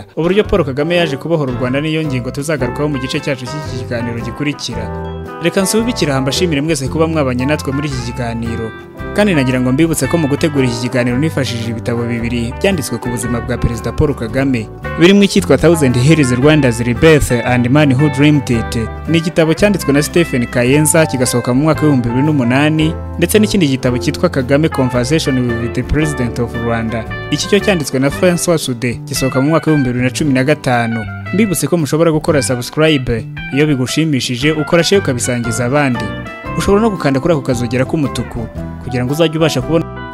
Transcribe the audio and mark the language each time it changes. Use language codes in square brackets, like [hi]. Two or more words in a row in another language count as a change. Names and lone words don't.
[rw] Uburyo Paul Kagame yaje kubohora u Rwanda niyo ngingo tuzagarukaho mu gice cyacu cy'iki kiganiro gikurikira. Reka nsubikire mbashimire mwese kuba mwabanye natwe muri iki kiganiro, kandi nagira ngo mbibutse ko mu gutegura iki kiganiro nifashishije ibitabo bibiri byanditswe ku buzima bwa Perezida Paul Kagame, birimo icyitwa Thousand Hills Rwanda's Rebirth and Man Who Dreamed It. Ni igitabo cyanditswe na Stephen Kayenza kigasohoka mu mwaka w'2008, ndetse n'ikindi gitabo cyitwa Kagame Conversation with the President of Rwanda. Iki cyo cyanditswe na François Soude gisohoka mu mwaka w'2015. Mbibutse ko mushobora gukora subscribe iyo bigushimishije, ukora share ukabisangiza abandi. Ushobora no gukanda kuri ako kazogera k'umutuku kugira ngo uzajye ubasha kubona